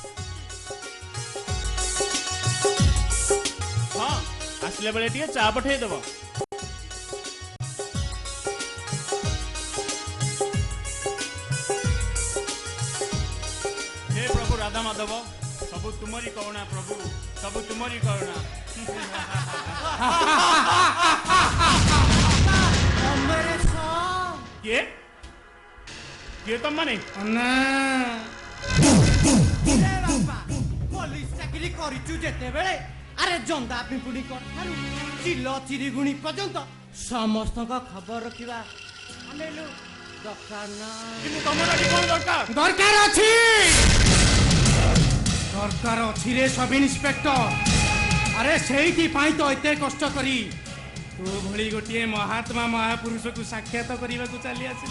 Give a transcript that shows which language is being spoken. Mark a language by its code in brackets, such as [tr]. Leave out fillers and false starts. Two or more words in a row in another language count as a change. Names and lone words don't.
[or] ହଁ ଆସିଲା ବେଳେ ଟିକେ ଚା ପଠେଇଦବ ହେ ପ୍ରଭୁ ରାଧା ମାଧବ ସବୁ ତୁମରି କରୁଣା ପ୍ରଭୁ ସବୁ ତୁମରି କରୁଣା କିଏ କିଏ ତୁମ ମାନେ ପୋଲିସ ଚାକିରି କରିଛୁ ଯେତେବେଳେ ଆରେ ଜନ୍ଦା ପିମ୍ପୁଡି ଠାରୁ ଚିଲ ଚିରିଗୁଣି ପର୍ଯ୍ୟନ୍ତ ସମସ୍ତଙ୍କ ଖବର ରଖିବା ଆନେଲୁ ଦରକାର ନା ଦରକାର ଅଛି ଦରକାର ଅଛି ରେ ସବ ଇନ୍ସପେକ୍ଟର ଆରେ ସେଇଥିପାଇଁ ତ ଏତେ କଷ୍ଟ କରି ତୋ ଭଳି ଗୋଟିଏ ମହାତ୍ମା ମହାପୁରୁଷକୁ ସାକ୍ଷାତ କରିବାକୁ ଚାଲି ଆସିଲି